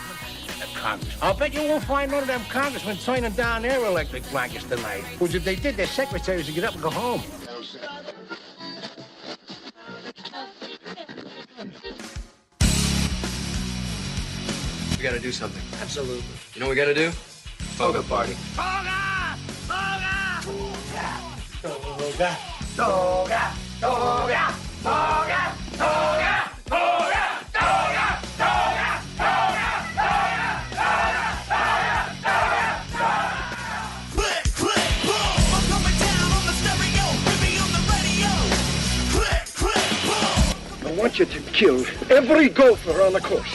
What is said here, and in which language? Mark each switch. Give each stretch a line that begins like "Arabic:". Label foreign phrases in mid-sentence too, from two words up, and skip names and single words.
English: I'll bet you won't find none of them congressmen signing down their electric blankets tonight. Because if they did, their secretaries would get up and go home. We gotta do something. Absolutely. You know what we gotta do? Toga party. Toga! Toga! Toga! Toga! Toga! Toga! Toga! Toga! Toga! Click, click, boom! I'm coming down on the stereo, baby on the radio. Click, click, boom! I want you to kill every golfer on the course.